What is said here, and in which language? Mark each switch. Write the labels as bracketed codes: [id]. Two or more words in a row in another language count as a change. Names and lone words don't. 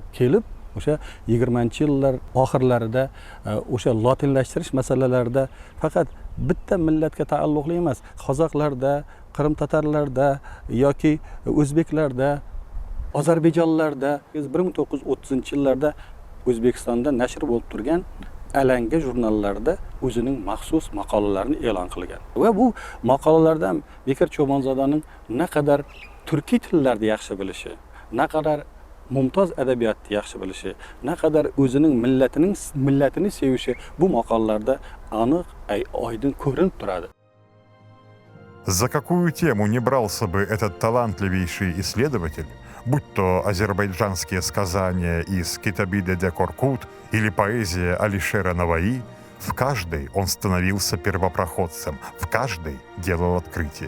[uz] Kelib o'sha 20-yillar oxirlarida o'sha lotinlashtirish masalalarida faqat bitta millatga taalluqli emas, qozoqlarda, qirim tatarlarda yoki o'zbeklarda, ozarbayjonlarda 1930-yillarda O'zbekistonda nashr bo'lib turgan Alanga jurnallarida o'zining maxsus maqolalarini e'lon qilgan. Va bu maqolalardan Bekir Cho'bonzodaning naqadar turkiy tillarni yaxshi bilishi, naqadar mumtoz adabiyotni yaxshi bilishi, naqadar o'zining millatini sevishi bu maqolalarda aniq, oydin ko'rinib turadi. [ru] За какую тему не брался бы этот талантливейший исследователь, будь то азербайджанские сказания из Китабиде де Коркут или поэзия Алишера Наваи, в каждой он становился первопроходцем, в каждой делал открытие.